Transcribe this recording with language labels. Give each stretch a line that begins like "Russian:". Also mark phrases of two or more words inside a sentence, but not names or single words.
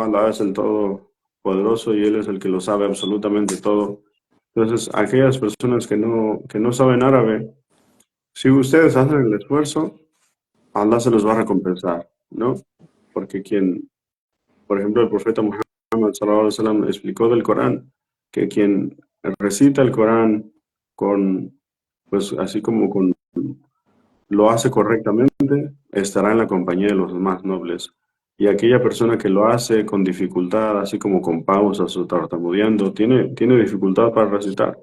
Spanish: Allah es el todopoderoso y Él es el que lo sabe absolutamente todo. Entonces, aquellas personas que no saben árabe, si ustedes hacen el esfuerzo, Allah se los va a recompensar, ¿no? Porque por ejemplo, el profeta Muhammad
Arabic: صلى الله عليه وسلم
Spanish: explicó del Corán que quien recita el Corán con, pues así como lo hace correctamente, estará en la compañía de los más nobles. Y aquella persona que lo hace con dificultad, así como con pausas o tartamudeando, tiene dificultad para recitar.